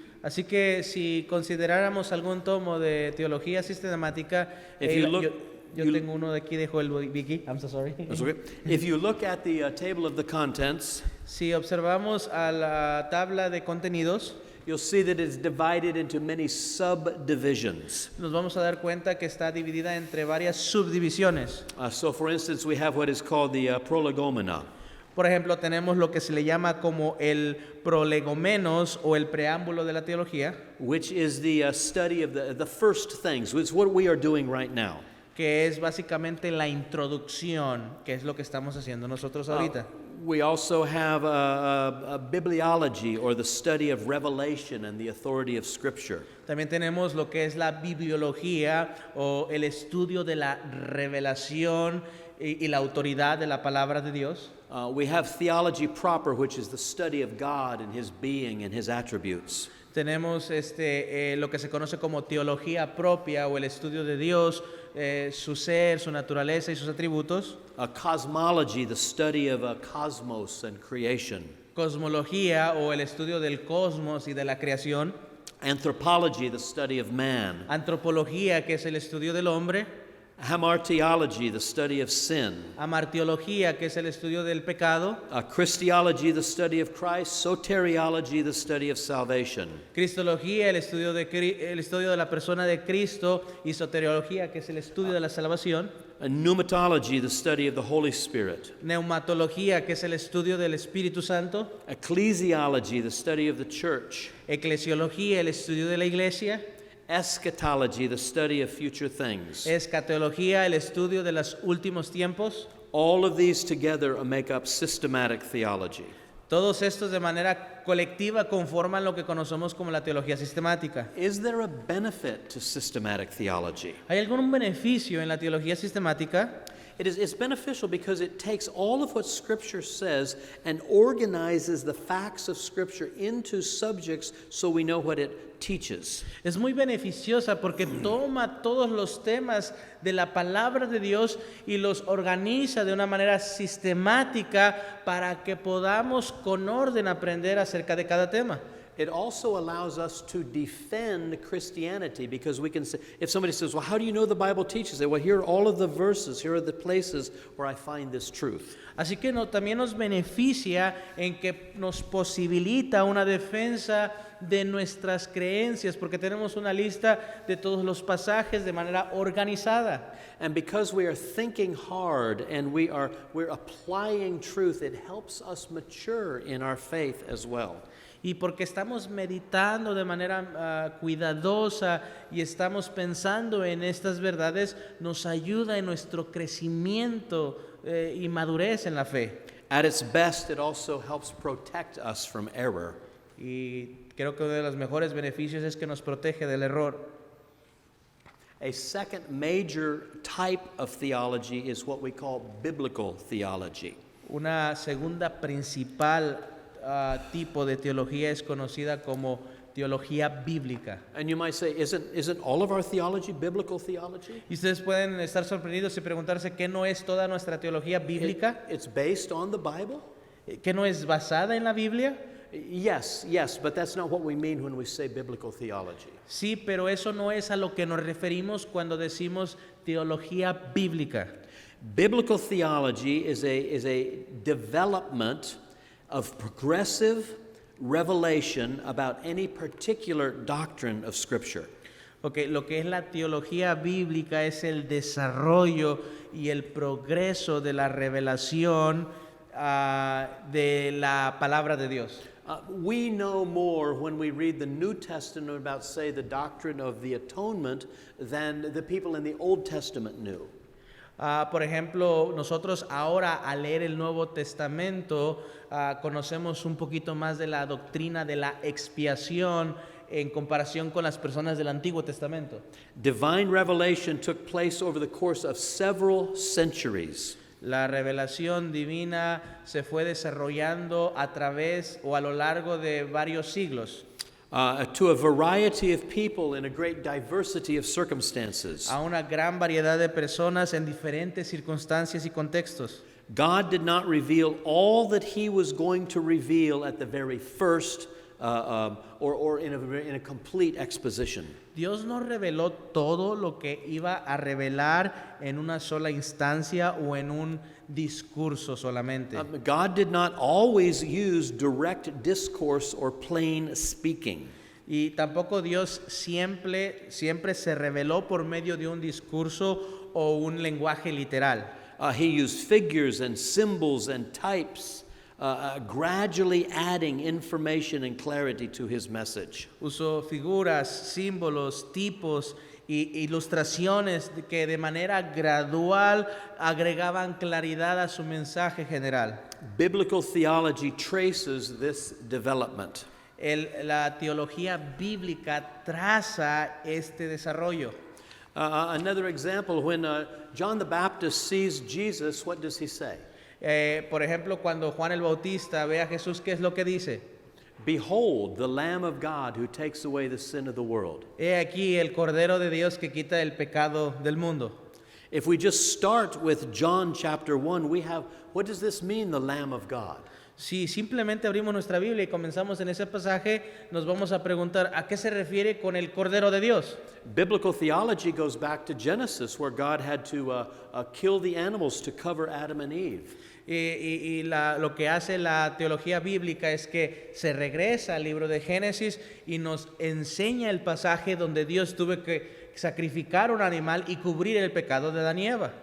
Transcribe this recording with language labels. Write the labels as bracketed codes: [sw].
[es] Así que si consideráramos algún tomo de teología sistemática, yo tengo uno de aquí de Joel Beeke. [en] I'm so sorry. That's okay. If you look at the table of the contents, [es] si observamos a la tabla de contenidos, [en] you'll see that it's divided into many subdivisions. [es] Nos vamos a dar cuenta que está dividida entre varias subdivisiones. [en] So for instance, we have what is called the prolegomena. [es] Por ejemplo, tenemos lo que se le llama como el prolegomenos o el preámbulo de la teología, [en] which is the study of the first things. It's what we are doing right now. [es] Que es básicamente la introducción, que es lo que estamos haciendo nosotros ahorita. [en] We also have a bibliology, or the study of revelation and the authority of Scripture. [es] También tenemos lo que es la bibliología o el estudio de la revelación y la autoridad de la palabra de Dios. [en] We have theology proper, which is the study of God and His being and His attributes. [es] Tenemos lo que se conoce como teología propia o el estudio de Dios, su ser, su naturaleza y sus atributos. [en] Cosmology, the study of cosmos and creation. [es] Cosmología o el estudio del cosmos y de la creación. [en] Anthropology, the study of man. [es] Antropología, que es el estudio del hombre. [en] Hamartiology, the study of sin. [es] Amartiología, que es el estudio del pecado. [en] Christology, the study of Christ. Soteriology, the study of salvation. [es] Cristología, el estudio de la persona de Cristo. Y soteriología, que es el estudio de la salvación. [en] Pneumatology, the study of the Holy Spirit. [es] Neumatología, que es el estudio del Espíritu Santo. [en] Ecclesiology, the study of the church. [es] Eclesiología, el estudio de la iglesia. [en] Eschatology, the study of future things. [es] Escatología, el estudio de los últimos tiempos. [en] All of these together make up systematic theology. [es] Todos estos de manera colectiva conforman lo que conocemos como la teología sistemática. [en] Is there a benefit to systematic theology? [es] ¿Hay algún beneficio en la teología sistemática? [en] It's beneficial because it takes all of what Scripture says and organizes the facts of Scripture into subjects so we know what it teaches. [es] Es muy beneficiosa porque toma todos los temas de la palabra de Dios y los organiza de una manera sistemática para que podamos con orden aprender acerca de cada tema. [en] It also allows us to defend Christianity, because we can say, if somebody says, well, how do you know the Bible teaches it? Well, here are all of the verses, here are the places where I find this truth. [es] Así que también nos beneficia en que nos posibilita una defensa de nuestras creencias, porque tenemos una lista de todos los pasajes de manera organizada. [en] And because we are thinking hard and we're applying truth, it helps us mature in our faith as well. [es] Y porque estamos meditando de manera cuidadosa y estamos pensando en estas verdades, nos ayuda en nuestro crecimiento y madurez en la fe. [en] At its best, it also helps protect us from error. [es] Y creo que uno de los mejores beneficios es que nos protege del error. [en] A second major type of theology is what we call biblical theology. [es] Una segunda principal tipo de teología es conocida como teología bíblica. [en] And you might say, isn't all of our theology biblical theology? [es] Y ustedes pueden estar sorprendidos y preguntarse qué no es toda nuestra teología bíblica, [en] It's based on the Bible? [es] qué no es basada en la Biblia. [en] Yes, but that's not what we mean when we say biblical theology. [es] Sí, pero eso no es a lo que nos referimos cuando decimos teología bíblica. [en] Biblical theology is a development of progressive revelation about any particular doctrine of Scripture. [es] Okay, lo que es la teología bíblica es el desarrollo y el progreso de la revelación de la palabra de Dios. [en] We know more when we read the New Testament about, say, the doctrine of the atonement than the people in the Old Testament knew. [es] Por ejemplo, nosotros ahora al leer el Nuevo Testamento conocemos un poquito más de la doctrina de la expiación en comparación con las personas del Antiguo Testamento. [en] Divine revelation took place over the course of several centuries. [es] La revelación divina se fue desarrollando a través o a lo largo de varios siglos. [en] To a variety of people in a great diversity of circumstances. [es] A una gran variedad de personas en diferentes circunstancias y contextos. [en] God did not reveal all that He was going to reveal at the very first, or in a complete exposition. [es] Dios no reveló todo lo que iba a revelar en una sola instancia o en un discurso solamente. [en] God did not always use direct discourse or plain speaking. [es] Y tampoco Dios siempre se reveló por medio de un discurso o un lenguaje literal. [en] He used figures and symbols and types, gradually adding information and clarity to His message. [es] Usó figuras, símbolos, tipos ilustraciones que de manera gradual agregaban claridad a su mensaje general. [en] Biblical theology traces this development. [es] La teología bíblica traza este desarrollo. [en] Another example, when John the Baptist sees Jesus, what does he say? [es] Por ejemplo, cuando Juan el Bautista ve a Jesús, ¿qué es lo que dice? [en] Behold, the Lamb of God who takes away the sin of the world. [es] He aquí el Cordero de Dios que quita el pecado del mundo. [en] If we just start with John chapter 1, we have, what does this mean, the Lamb of God? [es] Si simplemente abrimos nuestra Biblia y comenzamos en ese pasaje, nos vamos a preguntar ¿a qué se refiere con el Cordero de Dios? [en] Biblical theology goes back to Genesis, where God had to kill the animals to cover Adam and Eve. [es] Lo que hace la teología bíblica es que se regresa al libro de Génesis y nos enseña el pasaje donde Dios tuvo que sacrificar un animal y cubrir el pecado de Adán y Eva.